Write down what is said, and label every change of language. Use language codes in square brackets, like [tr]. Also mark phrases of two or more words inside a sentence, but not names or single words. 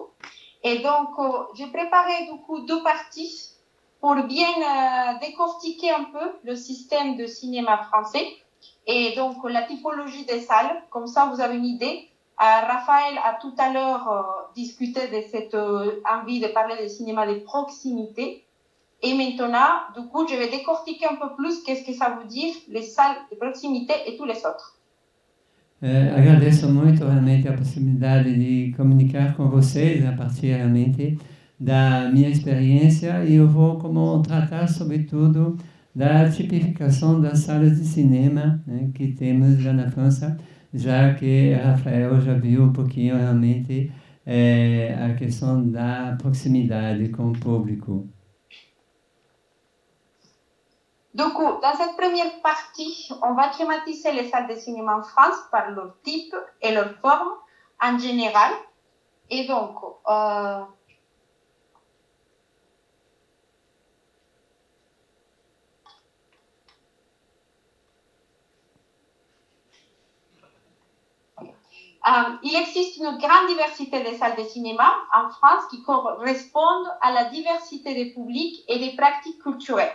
[fr] Et donc, j'ai préparé du coup 2 parties pour bien décortiquer un peu le système de cinéma français et donc la typologie des salles. Comme ça, vous avez une idée. Raphaël a tout à l'heure discuté de cette envie de parler de cinéma de proximité. Et maintenant, du coup, je vais décortiquer un peu plus qu'est-ce que ça veut dire, les salles de proximité et tous les autres. [pt] Agradeço muito realmente a possibilidade de comunicar com vocês a partir realmente da minha experiência e eu vou como tratar sobretudo da tipificação das salas de cinema, né, que temos lá na França, já que Rafael já viu um pouquinho realmente a questão da proximidade com o público. [fr] Du coup, dans cette première partie, on va schématiser les salles de cinéma en France par leur type et leur forme en général. Et donc, il existe une grande diversité de salles de cinéma en France qui correspondent à la diversité des publics et des pratiques culturelles.